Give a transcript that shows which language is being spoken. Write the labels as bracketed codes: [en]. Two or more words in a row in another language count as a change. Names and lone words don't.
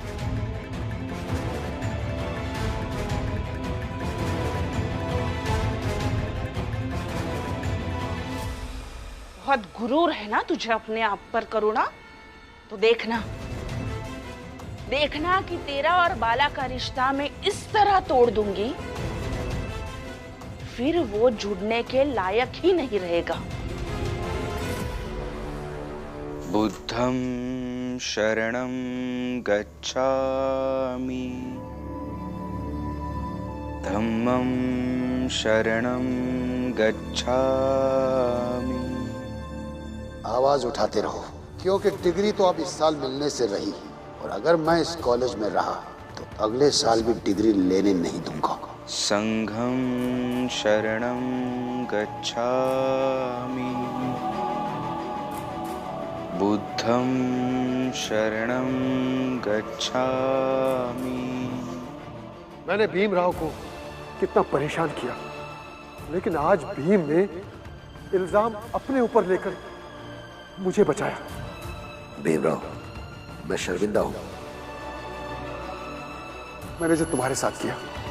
[hi] बहुत गुरूर है ना तुझे अपने आप पर करुणा। तो देखना कि तेरा और बाला का रिश्ता मैं इस तरह तोड़ दूंगी, फिर वो जुड़ने के लायक ही नहीं रहेगा। [pi] बुद्धं शरणं गच्छामि, धम्मं शरणं गच्छामि। [hi] आवाज उठाते रहो, क्योंकि डिग्री तो अब इस साल मिलने से रही, और अगर मैं इस कॉलेज में रहा तो अगले साल भी डिग्री लेने नहीं दूंगा। [pi] संघं शरणं गच्छामि, बुद्धं शरणं गच्छामि। [hi] मैंने भीमराव को कितना परेशान किया, लेकिन आज भीम ने इल्जाम अपने ऊपर लेकर मुझे बचाया। भीमराव, मैं शर्मिंदा हूं, मैंने जो तुम्हारे साथ किया।